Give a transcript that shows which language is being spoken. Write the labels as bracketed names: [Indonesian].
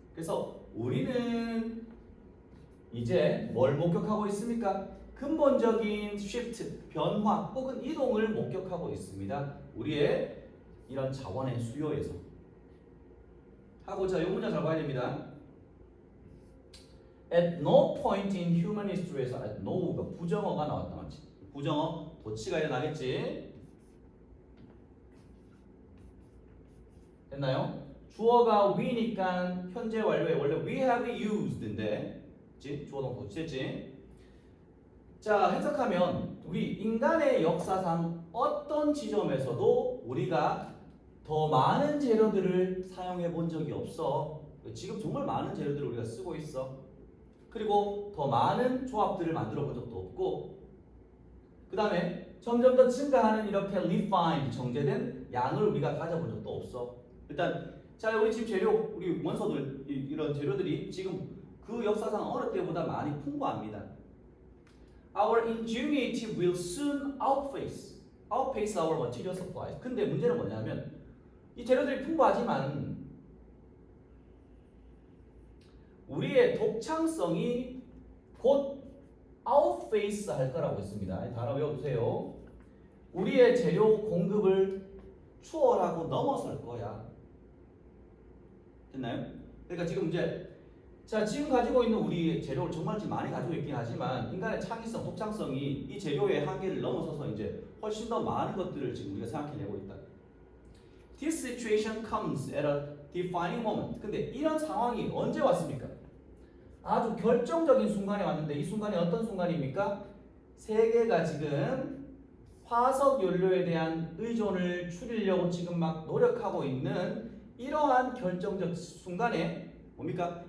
[Korean] 그래서 우리는 이제 뭘 목격하고 있습니까? 근본적인 shift, 변화 혹은 이동을 목격하고 있습니다. 우리의 이런 자원의 수요에서. 하고 자, 이 문장 잘 봐야 됩니다. [English] At no point in human history [Korean] 에서 [English] at no가 [Korean] 부정어가 나왔다 맞지? 부정어 도치가 일어나겠지? 됐나요? 주어가 we니까 현재 완료에 원래 [English] we have used [Korean] 인데, 그치? 주어 동사 도치했지? 자, 해석하면 우리 인간의 역사상 어떤 지점에서도 우리가 더 많은 재료들을 사용해 본 적이 없어. 지금 정말 많은 재료들을 우리가 쓰고 있어. 그리고 더 많은 조합들을 만들어 본 적도 없고, 그 다음에 점점 더 증가하는 이렇게 refined, 정제된 양을 우리가 가져본 적도 없어. 일단 자, 우리 지금 재료, 우리 원소들, 이런 재료들이 지금 그 역사상 어느 때보다 많이 풍부합니다. [English] Our ingenuity will soon outpace our material supplies. [Korean] 근데 문제는 뭐냐면 이 재료들이 풍부하지만 우리의 독창성이 곧 outpace 할 거라고 했습니다. 단어 외워두세요. 우리의 재료 공급을 추월하고 넘어설 거야. 됐나요? 그러니까 지금 이제 자, 지금 가지고 있는 우리 재료를 정말 많이 가지고 있긴 하지만 인간의 창의성, 독창성이 이 재료의 한계를 넘어서서 이제 훨씬 더 많은 것들을 지금 우리가 생각해내고 있다. [English] This situation comes at a defining moment. [Korean] 근데 이런 상황이 언제 왔습니까? 아주 결정적인 순간에 왔는데 이 순간이 어떤 순간입니까? 세계가 지금 화석 연료에 대한 의존을 줄이려고 지금 막 노력하고 있는 이러한 결정적 순간에 뭡니까?